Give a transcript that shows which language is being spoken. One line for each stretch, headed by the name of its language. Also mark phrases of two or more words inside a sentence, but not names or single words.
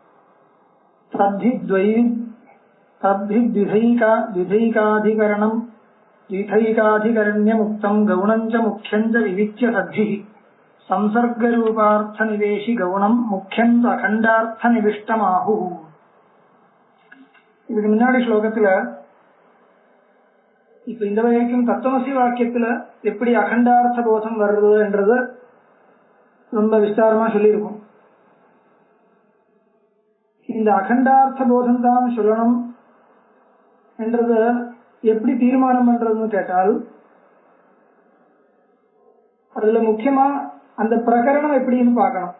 Sanskrit: तद्धिद्वैकाधिकरणं द्विथैकाधिकरण्यमुक्तं गौणं च मुख्यं च विविच्य तद्भिः संसर्गरूपार्थनिवेशि गौणं मुख्यं च अखण्डार्थनिविष्टमाहुः।
Tamil: இதுக்கு முன்னாடி ஸ்லோகத்துல இப்ப இந்த வரைக்கும் தத்துவமசி வாக்கியத்துல எப்படி அகண்டார்த்த போதம் வருது என்றது ரொம்ப விஸ்தாரமா சொல்லியிருக்கும். இந்த அகண்டார்த்த போதம் தான் சொல்லணும் என்றது எப்படி தீர்மானம் பண்றதுன்னு கேட்டால், அதுல முக்கியமா அந்த பிரகரணம் எப்படின்னு பார்க்கணும்.